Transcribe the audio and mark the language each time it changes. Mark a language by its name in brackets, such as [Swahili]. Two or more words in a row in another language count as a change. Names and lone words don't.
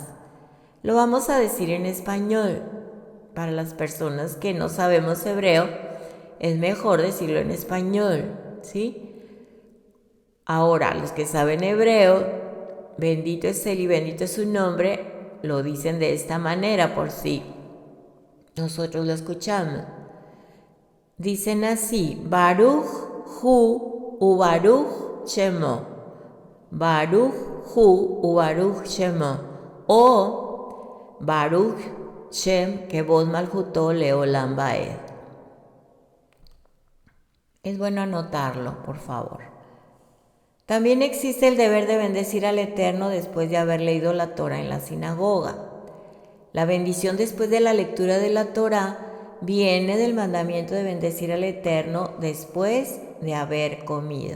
[Spanish] Lo vamos a decir en español. Para las personas que no sabemos hebreo, es mejor decirlo en español, ¿sí? Ahora, los que saben hebreo, bendito es Él y bendito es su nombre, lo dicen de esta manera por si nosotros lo escuchamos. Dicen así, [Hebrew] ברוך הוא וברוך שמו. ברוך הוא וברוך שמו. O ברוך שם כבוד מלכותו לעולם ועד. [Spanish] Es bueno anotarlo, por favor. También existe el deber de bendecir al Eterno después de haber leído la Torah en la sinagoga. La bendición después de la lectura de la Torah viene del mandamiento de bendecir al Eterno después de haber comido.